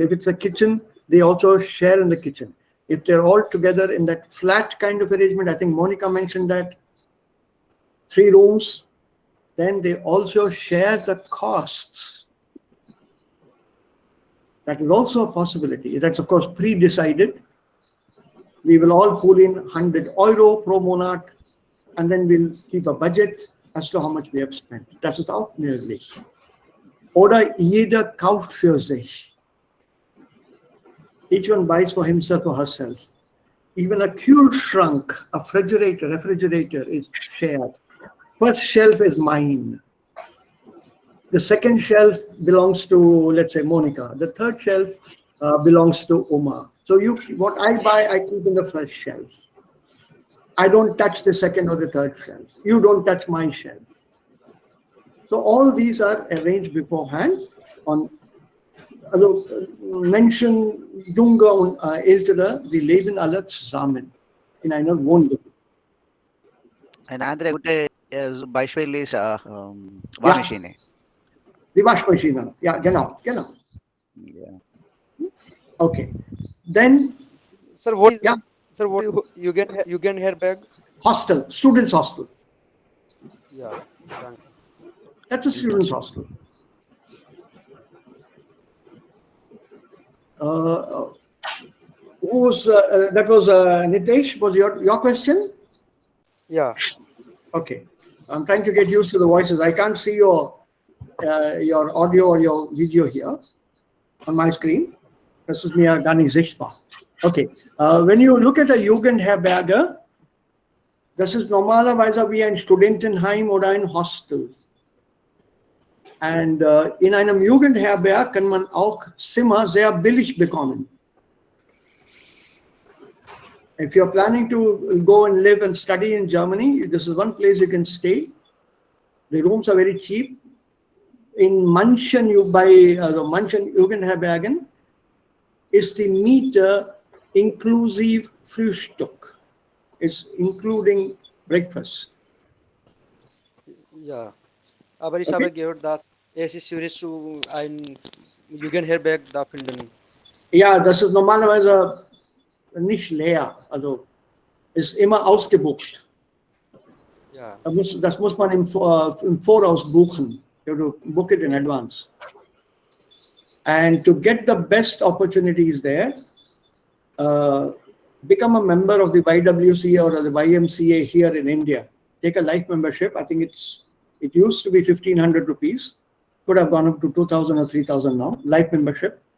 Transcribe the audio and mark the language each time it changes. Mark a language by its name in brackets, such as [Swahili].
[English] If it's a kitchen, they also share in the kitchen. If they're all together in that flat kind of arrangement, I think Monica mentioned that, 3 rooms, then they also share the costs. That is also a possibility. That's of course pre-decided. We will all pull in €100 [German] pro Monat, [English] and then we'll keep a budget as to how much we have spent. [German] Das ist auch möglich. Oder jeder kauft für sich. [English] Each one buys for himself or herself. Even a Kühlschrank, a refrigerator is shared. First shelf is mine. The second shelf belongs to, let's say, Monica. The third shelf belongs to Uma. So what I buy, I keep in the first shelf. I don't touch the second or the third shelf. You don't touch my shelf. So all these are arranged beforehand on. [German] Also Menschen Junge und Ältere, die leben alle zusammen in einer Wohnung. Eine andere gute Beispiel ist Waschmaschine. Die Waschmaschine, ja, genau. [English] Yeah. Okay. Then, Sir, what? yeah, Sir, what you get hair bag? hostel, students' hostel. Yeah. Thank That's a students' hostel. That was Nitesh, was your question? Yeah. Okay. I'm trying to get used to the voices. I can't see your audio or your video here on my screen. [German] Das ist mir gar nicht sichtbar. [English] Okay. When you look at a [German] Jugendherberge, das ist normalerweise wie ein Studentenheim oder ein Hostel. Und in einem Jugendherberg kann man auch Zimmer sehr billig bekommen. [English] If you're planning to go and live and study in Germany, this is one place you can stay. The rooms are very cheap. [German] In manchen Jugendherbergen ist die Miete inklusive Frühstück. [English] It's including breakfast. [German] Ja. Aber ich habe gehört, dass es ist schwierig zu ein Jugendherberg da finden. Ja, das ist normalerweise nicht leer. Also ist immer ausgebucht. Ja. Das muss man im Voraus buchen. [English] You have to book it in advance. And to get the best opportunities there, become a member of the YWCA or the YMCA here in India. Take a life membership. I think it used to be 1,500 rupees. Could have gone up to 2,000 or 3,000 now. Life membership.